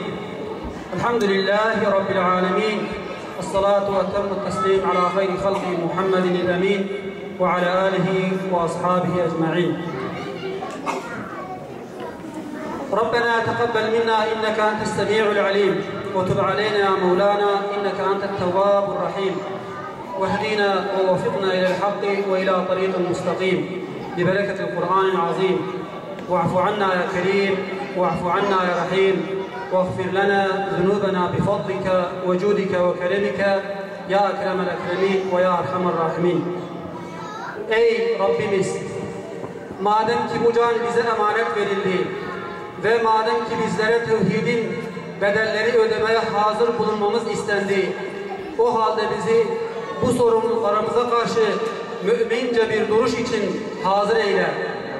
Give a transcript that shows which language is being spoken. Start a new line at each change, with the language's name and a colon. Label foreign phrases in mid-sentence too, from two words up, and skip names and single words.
Arabic: الحمد لله رب العالمين. والصلاة وأتم التسليم على خير خلقه محمد الأمين وعلى آله وأصحابه أجمعين. ربنا تقبل منا إنك أنت السميع العليم وتب علينا يا مولانا إنك أنت التواب الرحيم واهدنا ووفقنا إلى الحق وإلى طريق مستقيم ببركة القرآن العظيم واعف عنا يا كريم واعف عنا يا رحيم واغفر لنا ذنوبنا بفضلك وجودك وكرمك يا أكرم الأكرمين ويا أرحم الراحمين.
Turkish: Ey Rabbimiz! Madem ki bu can bize emanet verildi ve madem ki bizlere tevhidin bedelleri ödemeye hazır bulunmamız istendi, o halde bizi bu sorumluluklarımıza karşı mümince bir duruş için hazır eyle.